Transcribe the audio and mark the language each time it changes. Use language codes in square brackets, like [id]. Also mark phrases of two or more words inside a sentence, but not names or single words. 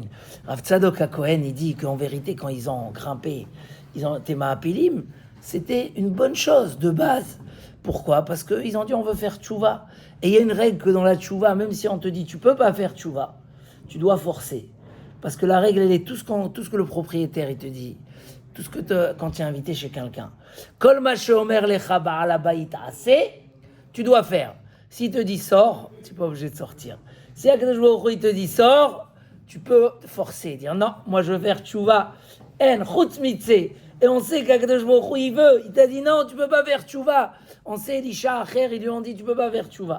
[fr] Rav Tzadok HaKohen, il dit qu'en vérité, quand ils ont grimpé, ils ont été Ma'apilim, c'était une bonne chose de base. Pourquoi? Parce qu'ils ont dit on veut faire tchouva. Et il y a une règle que dans la tchouva, même si on te dit tu peux pas faire tchouva, tu dois forcer. Parce que la règle, elle est tout ce que le propriétaire il te dit, tout ce que quand tu es invité chez quelqu'un. [he] כל מה שאומר לך בעל הבית עשה, [fr] tu dois faire. S'il te dit sors, tu n'es pas obligé de sortir. Si [he] הקדוש ברוך הוא, [fr] il te dit sors, tu peux forcer, dire non, moi je veux faire tchouva, [he] אין חוץ מזה. [fr] Et on sait qu' [he] הקדוש ברוך הוא, [fr] il veut, il t'a dit non, tu peux pas faire tchouva. On sait, Elisha Acher, ils lui ont dit tu peux pas faire tchouva.